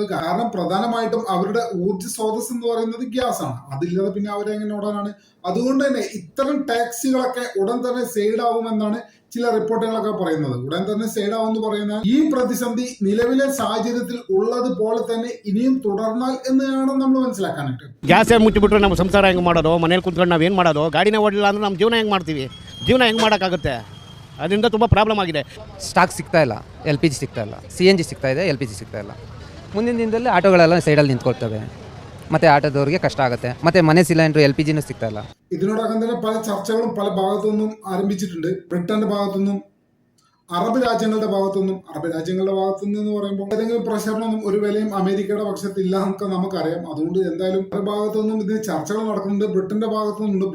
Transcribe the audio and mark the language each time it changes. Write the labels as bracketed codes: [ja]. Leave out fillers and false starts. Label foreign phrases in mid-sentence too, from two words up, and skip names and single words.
[ml] കാരണം പ്രധാനമായിട്ടും അവരുടെ ഊർജ്ജ സ്രോതസ് എന്ന് പറയുന്നത് ഗ്യാസ് ആണ്. അതില്ലാതെ പിന്നെ അവരെങ്ങനെ ഓടാനാണ്? അതുകൊണ്ട് തന്നെ ഇത്തരം ടാക്സികളൊക്കെ ഉടൻ തന്നെ സൈഡാവുമെന്നാണ് ചില റിപ്പോർട്ടുകളൊക്കെ പറയുന്നത്. ഉടൻ തന്നെ സൈഡാവെന്ന് പറയുന്ന ഈ പ്രതിസന്ധി നിലവിലെ സാഹചര്യത്തിൽ ഉള്ളതുപോലെ തന്നെ ഇനിയും തുടർന്നാൽ എന്നാണ് നമ്മൾ മനസ്സിലാക്കാനായിട്ട്. [kn] ಗ್ಯಾಸ್ ಮುಟ್ಟಿಬಿಟ್ರೆ ನಮ್ಮ ಸಂಸಾರ ಹೆಂಗೆ ಮಾಡೋದು? ಮನೇಲಿ ಕುತ್ಕೊಂಡು ನಾವು ಏನು ಮಾಡೋದು? ಗಾಡಿನೇ ಓಡಲಿಲ್ಲ ಅಂದರೆ ನಮ್ಮ ಜೀವನ ಹೆಂಗೆ ಮಾಡ್ತೀವಿ? ಜೀವನ ಹೆಂಗೆ ಮಾಡೋಕ್ಕಾಗುತ್ತೆ? ಅದರಿಂದ ತುಂಬ ಪ್ರಾಬ್ಲಮ್ ಆಗಿದೆ. ಸ್ಟಾಕ್ ಸಿಗ್ತಾ ಇಲ್ಲ, LPG ಸಿಗ್ತಾ ಇಲ್ಲ, CNG ಸಿಗ್ತಾ ಇದೆ, LPG ಸಿಗ್ತಾ ಇಲ್ಲ. ಮುಂದಿನ ದಿನದಲ್ಲಿ ಆಟೋಗಳೆಲ್ಲ ಸೈಡಲ್ಲಿ ನಿಂತ್ಕೊಳ್ತವೆ, ಮತ್ತೆ ಆಟೋದವ್ರಿಗೆ ಕಷ್ಟ ಆಗುತ್ತೆ. ಮತ್ತೆ ಮನೆ ಸಿಲಿಂಡರ್ LPGನೂ ಸಿಗ್ತಾ ಇಲ್ಲ. [ml] ഇതിനോടകം തന്നെ പല ചർച്ചകളും പല ഭാഗത്തുനിന്നും ആരംഭിച്ചിട്ടുണ്ട്. ബ്രിട്ടന്റെ ഭാഗത്തുനിന്നും അറബ് രാജ്യങ്ങളുടെ ഭാഗത്തുനിന്നും എന്ന് പറയുമ്പോൾ ഏതെങ്കിലും പ്രഷറിനൊന്നും ഒരു വിലയും അമേരിക്കയുടെ പക്ഷത്തില്ല എന്നൊക്കെ നമുക്കറിയാം. അതുകൊണ്ട് എന്തായാലും പല ഭാഗത്തുനിന്നും ഇതിന് ചർച്ചകൾ നടക്കുന്നുണ്ട്. ബ്രിട്ടന്റെ ഭാഗത്തുനിന്നുണ്ട്.